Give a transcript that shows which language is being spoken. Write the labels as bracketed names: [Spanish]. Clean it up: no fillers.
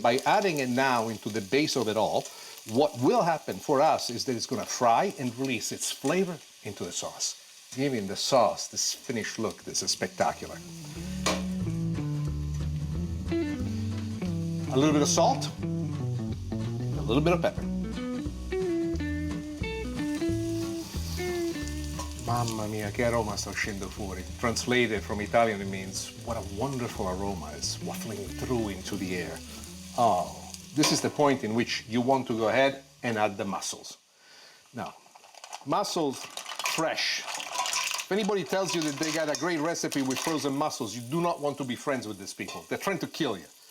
[English] By adding it now into the base of it all, what will happen for us is that it's going to fry and release its flavor into the sauce, giving the sauce this finished look. This is spectacular. A little bit of salt, a little bit of pepper. [Italian] Mamma mia, che aroma sta uscendo fuori. [English] Translated from Italian, it means, what a wonderful aroma is waffling through into the air. Oh, this is the point in which you want to go ahead and add the mussels. Now, mussels fresh. If anybody tells you that they got a great recipe with frozen mussels, you do not want to be friends with these people. They're trying to kill you.